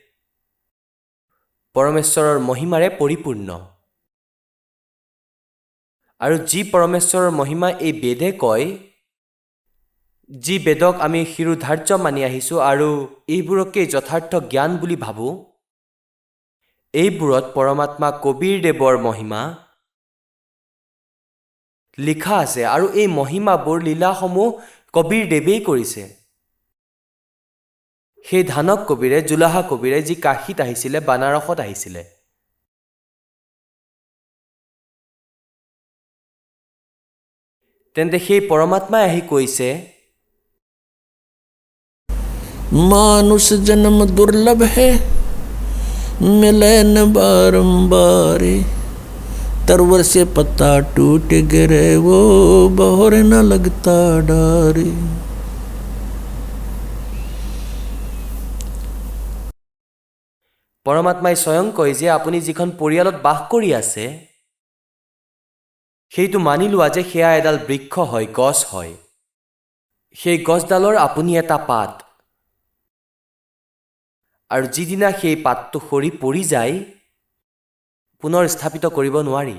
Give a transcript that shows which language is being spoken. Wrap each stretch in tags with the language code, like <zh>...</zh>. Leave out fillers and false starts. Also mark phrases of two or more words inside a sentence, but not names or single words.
<as>পৰমেশ্বৰৰ মহিমাৰে পৰিপূৰ্ণ আৰু যি পৰমেশ্বৰৰ মহিমা এই বেদে কয় যি বেদক আমি শিৰোধাৰ্য মানি আহিছোঁ আৰু এইবোৰকে যথাৰ্থ জ্ঞান বুলি ভাবোঁ এইবোৰত পৰমাত্মা কবীৰদেৱৰ মহিমা লিখা আছে আৰু এই মহিমাবোৰ লীলাসমূহ কবীৰদেৱেই কৰিছে। সেই ধানক কবীৰে, জুলাহা কবীৰে, যি কাশীত আহিছিলে, বানাৰসত আহিছিলে। তেন্তে সেই পৰমাত্মাই আহি কৈছে,</as> <hi>मानुष जन्म दुर्लभ है, मिले न बारंबार, तरवर से पत्ता टूट गिरे वो बहोर न लगता डारे।</hi> <as>পৰমাত্মাই স্বয়ং কয় যে আপুনি যিখন পৰিয়ালত বাস কৰি আছে সেইটো মানি লোৱা যে সেয়া এডাল বৃক্ষ হয়, গছ হয়। সেই গছডালৰ আপুনি এটা পাত, আৰু যিদিনা সেই পাতটো সৰি পৰি যায় পুনৰ স্থাপিত কৰিব নোৱাৰি।</as>